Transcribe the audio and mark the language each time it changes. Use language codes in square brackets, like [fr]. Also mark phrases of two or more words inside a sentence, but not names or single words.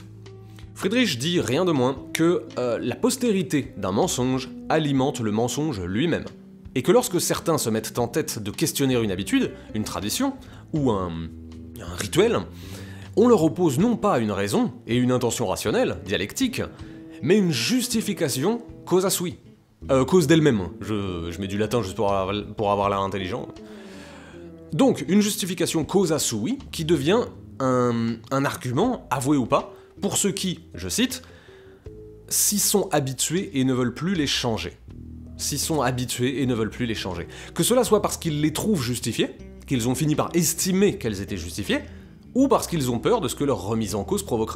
[fr] Friedrich dit rien de moins que la postérité d'un mensonge alimente le mensonge lui-même. Et que lorsque certains se mettent en tête de questionner une habitude, une tradition, ou un rituel, on leur oppose non pas une raison et une intention rationnelle, dialectique, mais une justification [la] causa sui. [fr] Cause d'elle-même, je mets du latin juste pour avoir l'air intelligent. Donc, une justification [la] causa sui [fr] qui devient un argument, avoué ou pas, pour ceux qui, je cite, s'y sont habitués et ne veulent plus les changer. S'y sont habitués et ne veulent plus les changer. Que cela soit parce qu'ils les trouvent justifiées, qu'ils ont fini par estimer qu'elles étaient justifiées, ou parce qu'ils ont peur de ce que leur remise en cause provoquerait.